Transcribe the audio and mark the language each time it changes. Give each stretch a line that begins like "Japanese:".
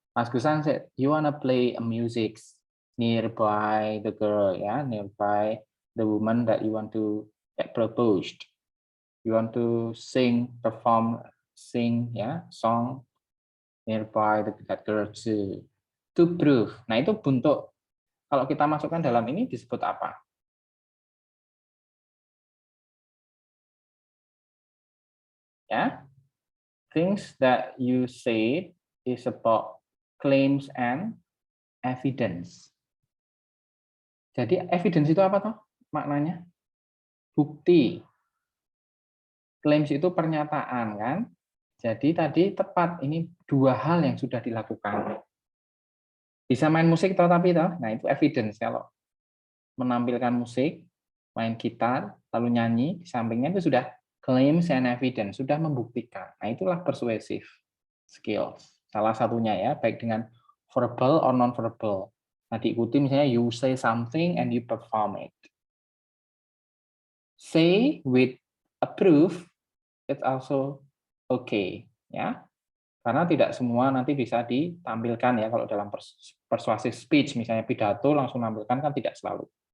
English: Mas Gusan said, you wanna play a music nearby the girl, yeah, nearby the woman that you want to get proposed. You want to sing, perform, sing, ya, song nearby that girl to prove.
Indonesian: Nah, itu bentuk, kalau kita masukkan dalam ini disebut apa?
English: Ya, things that you say is about claims and evidence.
Indonesian: Jadi evidence itu apa toh maknanya? Bukti. Claims itu pernyataan kan? Jadi tadi tepat, ini dua hal yang sudah dilakukan. Bisa main musik tetapi toh, nah itu evidence. Kalau menampilkan musik, main gitar, lalu nyanyi, di sampingnya itu sudah claims and evidence, sudah membuktikan. Nah itulah persuasive skills. Salah satunya ya, baik dengan verbal or non-verbal. Nah diikuti misalnya
English: you say something and you perform it. Say with a proof, it's also okay, ya.
Indonesian: Karena tidak semua nanti bisa ditampilkan ya, kalau dalam persuasive speech, misalnya pidato langsung tampilkan kan tidak selalu.